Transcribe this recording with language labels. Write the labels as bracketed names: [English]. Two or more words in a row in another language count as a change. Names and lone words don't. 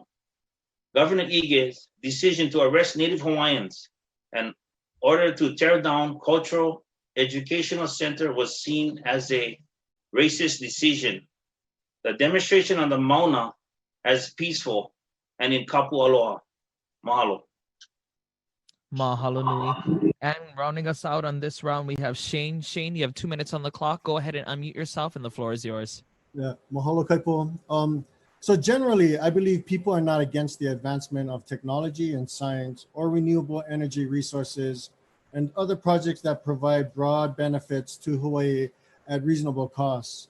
[English] Governor Ige's decision to arrest Native Hawaiians and order to tear down cultural educational center was seen as a racist decision. The demonstration on the Mauna as peaceful and in [Hawaiian] kapu aloha. [English] Mahalo. Mahalo nui. And rounding us out on this round, we have Shane. Shane, you have 2 minutes on the clock. Go ahead and unmute yourself, and the floor is yours. Yeah, mahalo Kaipo. So generally, I believe people are not against the advancement of technology and science or renewable energy resources and other projects that provide broad benefits to Hawaii at reasonable costs.